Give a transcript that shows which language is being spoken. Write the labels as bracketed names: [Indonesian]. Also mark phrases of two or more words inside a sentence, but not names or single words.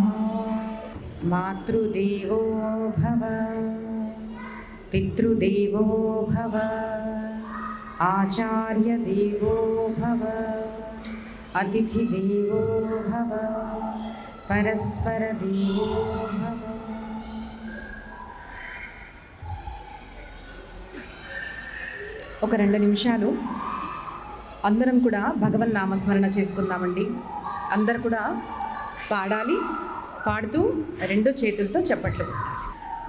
[Sanskrit] मातृदेवो भव पितृदेवो भव आचार्यदेवो भव अतिथिदेवो भव परस्परदेवो भव। [Telugu] ఒక 2 నిమిషాలు అందరం కూడా భగవన్ నామస్మరణ చేసుకుందామండి. అందరు కూడా పాడాలి. పాడుతూ 2 చేతులతో చప్పట్లు కొట్టాలి.